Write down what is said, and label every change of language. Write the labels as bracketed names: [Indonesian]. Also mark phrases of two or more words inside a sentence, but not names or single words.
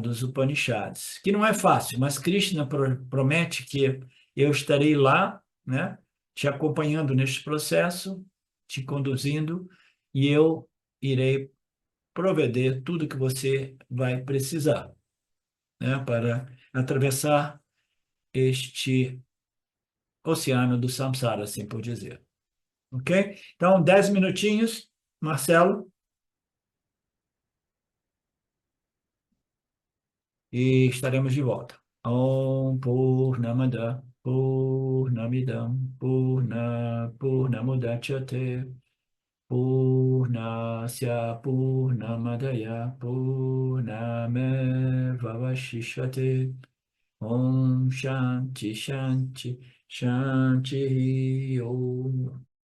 [Portuguese] dos Upanishads, que não é fácil, mas Krishna promete que eu estarei lá, né, te acompanhando neste processo, te conduzindo, e eu irei prover tudo que você vai precisar, né, para atravessar este oceano do samsara, assim por dizer. Ok? Então, 10 minutinhos, Marcelo. E estaremos de volta. [Sanskrit] Om Purnamada Purnamidam Purnamudachyate Purnasya Purnamadaya Purnamevavashishate Om Shanti Shanti Shanti Om